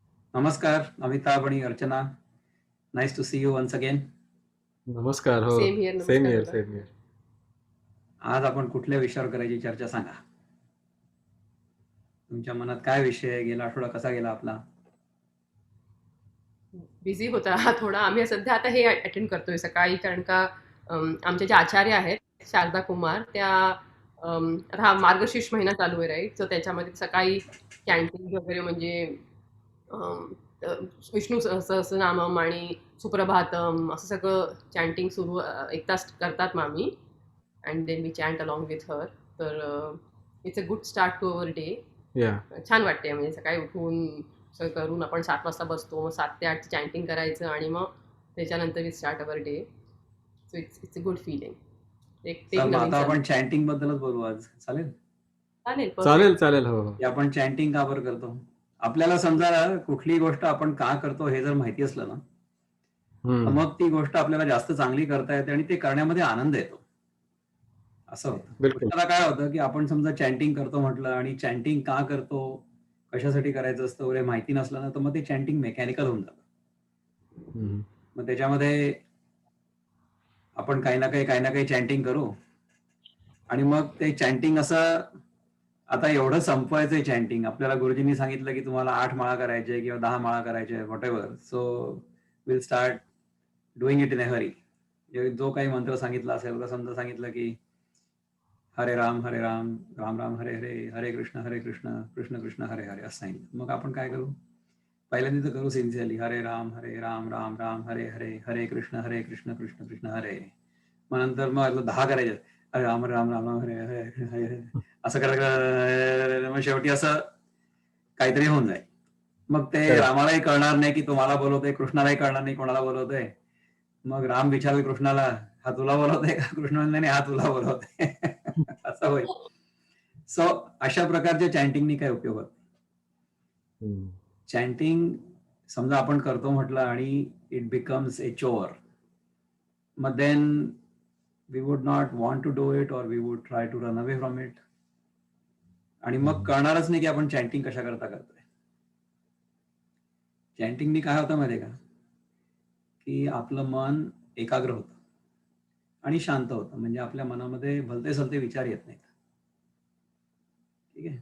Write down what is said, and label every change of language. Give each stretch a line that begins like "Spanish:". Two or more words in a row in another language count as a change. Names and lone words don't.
Marathi: नमस्कार अमिताभ आणि अर्चना.
English: Nice to see you once again.
Marathi: नमस्कार. हो.
English: Same here.
Marathi: सेम नमस्कार हिअर, दादा.
English: Same here.
Marathi: आज आपण कुठल्या विषयावर करायची चर्चा सांगा. तुमच्या मनात काय विषय आहे? गेला आठवडा कसा गेला आपला? बिझी होता हा थोडा. आम्ही सध्या आता हे अटेंड करतोय सकाळी, कारण का आमच्या ज्या आचार्य आहेत शारदा कुमार त्या आता हा मार्गशीर्ष महिना चालू आहे, राईट? सो त्याच्यामध्ये सकाळी कॅन्टीन वगैरे म्हणजे अम, अ, विष्णू सहस्रनामम आणि सुप्रभातम असं सगळं चॅन्टिंग सुरू 1 तास करतात मग आम्ही.
English: And then we chant along with her. तर it's a good start to our day.
Marathi: या. छान वाटते म्हणजे सकाळी उठून सगळं करून आपण 7 वाजता बसतो, मग 7 ते 8 चॅन्टिंग करायचं आणि मग त्याच्यानंतर
English: we start our day. So it's it's a good feeling.
Marathi: एक चल मग नवीन आता संधी. आपण चॅन्टिंग बद्दलच बोलू आज. चालेल? चालेल, चालेल, परफेक्ट. चालेल. हो, हो. की आपण चॅन्टिंग का बरं करतो? आपल्याला समजा कुठलीही गोष्ट आपण का करतो हे जर माहिती असलं ना, तर हं. मग ती गोष्ट आपल्याला जास्त चांगली करता येते आणि ते करण्यामध्ये आनंद येतो. असं होतं. बिलकुल. पुष्कळदा काय होतं, की आपण समजा चॅन्टिंग करतो म्हटलं आणि चॅन्टिंग का करतो, कशासाठी करायचं असतं वगैरे माहिती नसलं ना, तर मग ते चॅन्टिंग मेकॅनिकल होऊन जातं. हं. मग त्याच्यामध्ये आपण काही ना काही चॅन्टिंग करू आणि मग ते चॅन्टिंग असं आता एवढं संपवायचंय चॅन्टिंग. आपल्याला गुरुजींनी सांगितलं, की तुम्हाला 8 माळा करायचे किंवा 10 माळा करायचे व्हॉटएव्हर.
English: So will start doing it in a hurry.
Marathi: जो काही मंत्र सांगितला असेल, तर समजा सांगितलं, की हरे राम, राम राम, हरे हरे, हरे कृष्ण, कृष्ण कृष्ण, हरे हरे असं सांगितलं. मग आपण काय करू? पहिल्यांदा तर करू सिन्सिअरली हरे राम, राम राम, हरे हरे, हरे कृष्ण, कृष्ण कृष्ण, हरे. मग नंतर मग 10 करायचे. हरे राम, राम राम, हरे हरे, हरे हरे. असं करा मग शेवटी असं काहीतरी होऊन जाईल. मग ते करेक्ट. रामालाही कळणार नाही, की तुम्हाला बोलवतोय, कृष्णालाही कळणार नाही कोणाला बोलवतोय. मग राम विचारेल कृष्णाला, "हा तुला बोलवतोय का?" कृष्ण म्हणले, "नाही, हा तुला बोलवतोय." असं होईल. सो अशा प्रकारच्या चॅन्टिंगनी काही उपयोग होत नाही. हं. चॅन्टिंग समजा आपण करतो म्हटलं आणि
English: it becomes a chore. मग then we would not want to do it और we would try to run away from it.
Marathi: आणि मग हं. कळणारच नाही, की आपण चॅन्टिंग कशाकरता करतोय. चॅन्टिंगनी काय होतं माहिती आहे का? की आपलं मन एकाग्र होतं आणि शांत होतं. म्हणजे आपल्या मनामध्ये भलते-सलते विचार येत नाहीत. ठीक आहे.